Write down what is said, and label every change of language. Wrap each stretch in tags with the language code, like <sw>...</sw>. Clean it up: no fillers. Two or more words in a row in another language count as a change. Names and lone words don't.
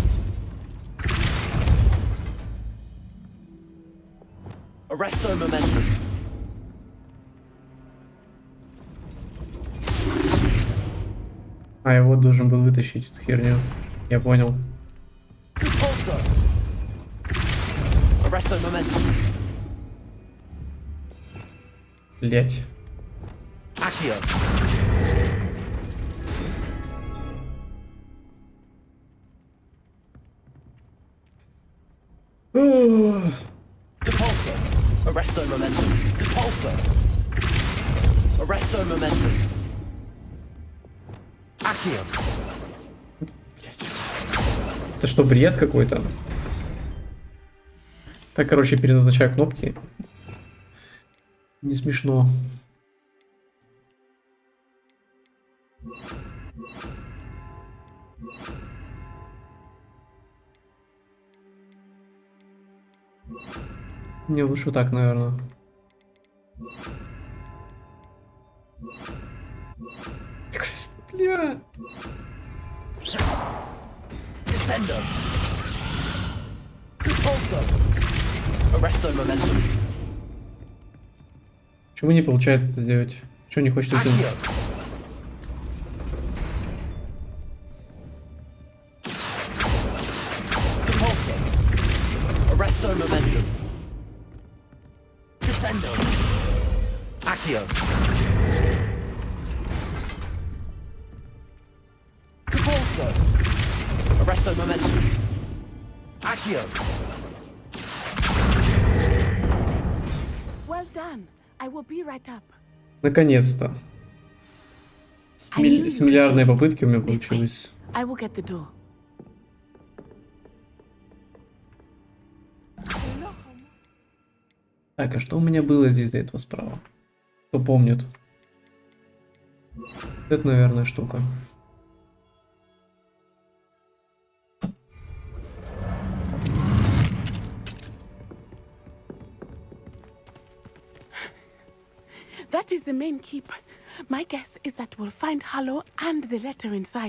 <la>Arresto momentum.</la> <ru>А, его должен был вытащить, эту херню. Я понял.</ru> <la>Depulso. Arresto momentum.</la> <ru>Блять.</ru> <la>Accio. Depulso. Arresto momentum. Depulso. Arresto momentum. Accio.</la> <ru>Это что, бред какой-то? Так, короче, переназначаю кнопки. Не смешно. Не, лучше так, наверное. Бля.</ru> <la>Descendo. Depulso. Arresto momentum.</la> <ru>Почему не получается это сделать? Чего не хочет это делать?</ru> <la>Depulso. Arresto momentum. Descendo. Accio. Depulso. Presto momentum. Accio.</la> <en>Well done. I will be right up.</en> <ru>Наконец-то. С миллиардной попытки у меня получилось.</ru> <en>I will get the door.</en> <ru>Так, а что у меня было здесь до этого справа? Кто помнит? Это, наверное, штука.</ru> <en>That is the main keep. My guess is that we'll find Hollow and the letter inside.</en>